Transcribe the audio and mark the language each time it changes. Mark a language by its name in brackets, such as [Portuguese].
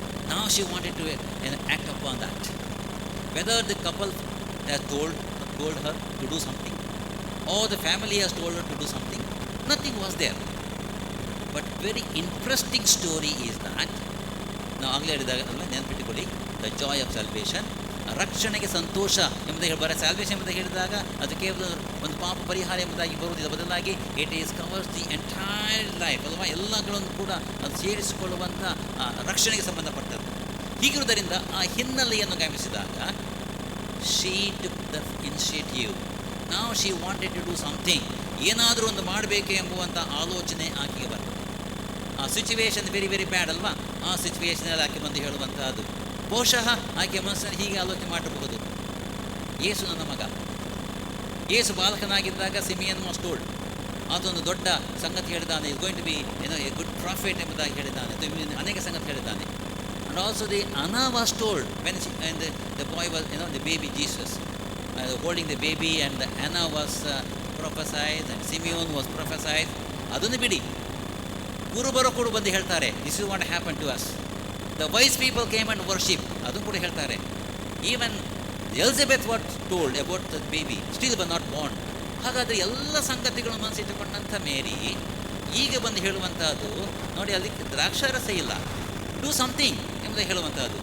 [English] Now she wanted to act upon that. Whether the couple has told her to do something or the family has told her to do something, nothing was there. But very interesting story is that, [Kannada] ನಾವು ಆಗಲೇ ಹೇಳಿದಾಗ ನೆನಪಿಟ್ಟುಕೊಳ್ಳಿ, [English] the joy of salvation, [Kannada] ರಕ್ಷಣೆಗೆ ಸಂತೋಷ ಎಂಬುದಾಗಿ ಬರ salvation ಎಂಬುದಾಗಿ ಹೇಳಿದಾಗ ಅದು ಕೇವಲ ಒಂದು ಪಾಪ ಪರಿಹಾರ ಎಂಬುದಾಗಿ ಬರುವುದಿಲ್ಲ, ಬದಲಾಗಿ [English] it is covers the entire life [Kannada] ಅಲ್ವಾ, ಎಲ್ಲಗಳನ್ನು ಕೂಡ ಅದು ಸೇರಿಸಿಕೊಳ್ಳುವಂಥ ರಕ್ಷಣೆಗೆ ಸಂಬಂಧಪಟ್ಟದ್ದು. ಹೀಗಿರುವುದರಿಂದ ಆ ಹಿನ್ನೆಲೆಯನ್ನು ಗಮನಿಸಿದಾಗ [English] She took the initiative. [Kannada] ನಾವು [English] she wanted to do something, [Kannada] ಏನಾದರೂ ಒಂದು ಮಾಡಬೇಕು ಎಂಬುವಂಥ ಆಲೋಚನೆ ಆಕೆಗೆ ಬರ್ತದೆ. ಆ ಸಿಚುವೇಶನ್ [English] very very bad [Kannada] ಅಲ್ವಾ, ಆ ಸಿಚುವೇಶನಲ್ಲಿ ಆಕೆ ಬಂದು ಹೇಳುವಂಥದ್ದು. ಬಹುಶಃ ಆಕೆ ಮನಸ್ಸಲ್ಲಿ ಹೀಗೆ ಆಲೋಚನೆ ಮಾಡಬಹುದು, ಯೇಸು ನನ್ನ ಮಗ, ಯೇಸು ಬಾಲಕನಾಗಿದ್ದಾಗ [English] Simeon was told, [Kannada] ಅದೊಂದು ದೊಡ್ಡ ಸಂಗತಿ ಹೇಳಿದ್ದಾನೆ, [English] is going to be a good profit [Kannada] ಎಂಬುದಾಗಿ ಹೇಳಿದ್ದಾನೆ, ಅನೇಕ ಸಂಗತಿ ಹೇಳಿದ್ದಾನೆ. [English] And also the Anna was told when the boy was, the baby Jesus, holding the baby, and the Anna was prophesied and Simeon was prophesied. [Kannada] ಅದನ್ನು ಬಿಡಿ, ಕುರುಬರು ಕೂಡ ಬಂದು ಹೇಳ್ತಾರೆ, [English] This is what happen to us. The wise people came and worship, [Kannada] ಅದನ್ನು ಕೂಡ ಹೇಳ್ತಾರೆ. [English] Even Elizabeth what told about the baby, still but not born. [Kannada] ಹಾಗಾದರೆ ಎಲ್ಲ ಸಂಗತಿಗಳನ್ನು ಮನಸ್ಸಿಟ್ಟುಕೊಂಡಂಥ ಮೇರಿ ಈಗ ಬಂದು ಹೇಳುವಂಥದ್ದು ನೋಡಿ, ಅಲ್ಲಿ ದ್ರಾಕ್ಷಾರಸ ಇಲ್ಲ, [English] do something [Kannada] ಎಂಬುದಾಗಿ ಹೇಳುವಂಥದ್ದು.